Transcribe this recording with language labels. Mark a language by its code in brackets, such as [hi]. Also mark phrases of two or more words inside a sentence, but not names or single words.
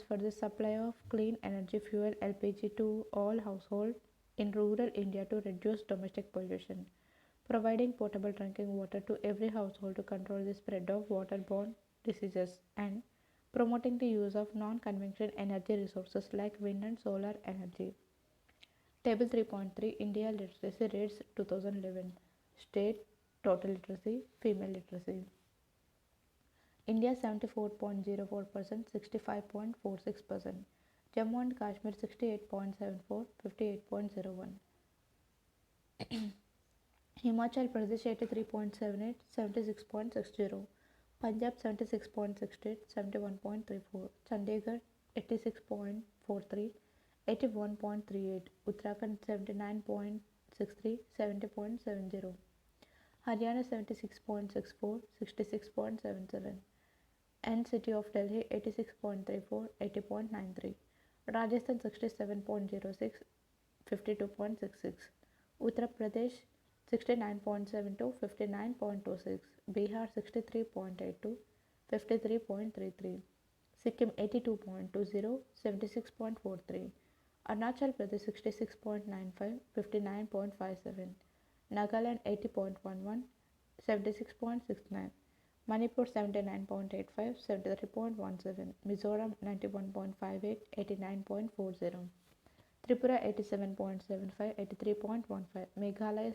[en] for the supply of clean energy fuel (LPG) to all households in rural India to reduce domestic pollution, providing potable drinking water to every household to control the spread of waterborne diseases, and promoting the use of non-conventional energy resources like wind and solar energy. Table 3.3, India Literacy Rates 2011. State Total Literacy, Female Literacy. India 74.04%, 65.46%. Jammu and Kashmir 68.74, 58.01. Himachal Pradesh 83.78, 76.60. Punjab 76.68, 71.34. Chandigarh 86.43, 81.38. Uttarakhand 79.63, 70.70. Haryana 76.64, 66.77. And City of Delhi 86.34, 80.93. Rajasthan 67.06, 52.66. Uttar Pradesh 69.72, 59.26. Bihar 63.82, 53.33, Sikkim 82.20, 76.43, Arunachal Pradesh 66.95, 59.57, Nagaland 80.11, 76.69, Manipur 79.85, 73.17, Mizoram 91.58, 89.40, Tripura 87.75, 83.15, Meghalaya